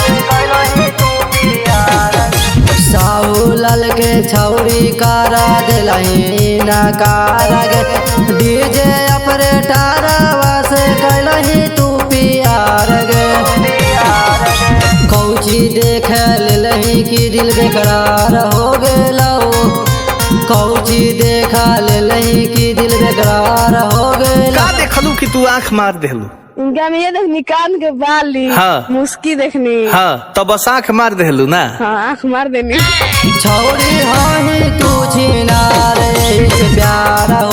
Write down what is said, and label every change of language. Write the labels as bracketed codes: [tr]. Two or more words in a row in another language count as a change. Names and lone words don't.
[mai] साहुलाल के छौरी करा दिलही नकार गे, [en] DJ operator [mai] से कैलही तू पियार गे। कौची देख लेलही कि दिल बेकरार हो गेलौ, कौची देखा लेलही कि दिल बेकरार हो गेल। का देखलू कि तू आंख मार देलू? इनका में ये देखनी कान के बाली, हाँ। मुस्की देखनी, हाँ तो बस आंख मार देलू ना। हाँ आँख मार देनी। छौरी हाय तू छिनारे से प्यार